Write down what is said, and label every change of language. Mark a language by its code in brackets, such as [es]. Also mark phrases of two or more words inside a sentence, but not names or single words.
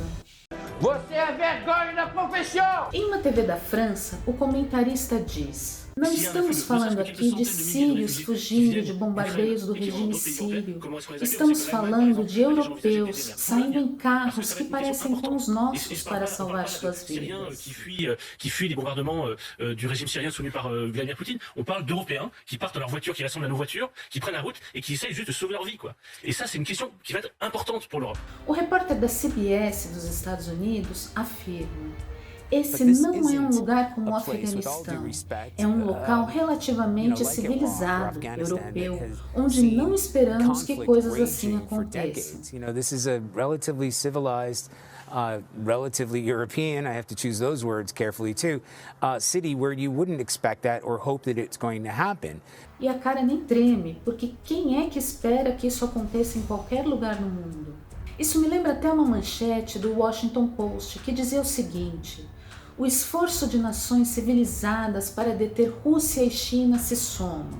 [pt] Você é vergonha da profissão! Em uma TV da França, o comentarista diz: não estamos falando aqui de sírios fugindo de bombardeios do regime sírio. Estamos falando de europeus saindo em carros que parecem com os nossos para salvar suas vidas. [fr] Qui fuient les bombardements du régime syrien soutenu par Vladimir Poutine. On parle d'Européens qui partent dans leur voiture, qui ressemblent à nos voitures, qui prennent la route et qui essayent juste de sauver leur vie, quoi. Et ça, c'est une question qui va être importante pour l'Europe. [pt] O repórter da CBS dos Estados Unidos afirma: esse não é um lugar como o Afeganistão. É um local relativamente civilizado, europeu, onde não esperamos que coisas assim aconteçam. [en] This is a relatively civilized, relatively European, I have to choose those words carefully too, city where you wouldn't expect that or hope that it's going to happen. [pt] E a cara nem treme, porque quem é que espera que isso aconteça em qualquer lugar no mundo? Isso me lembra até uma manchete do Washington Post que dizia o seguinte: o esforço de nações civilizadas para deter Rússia e China se soma.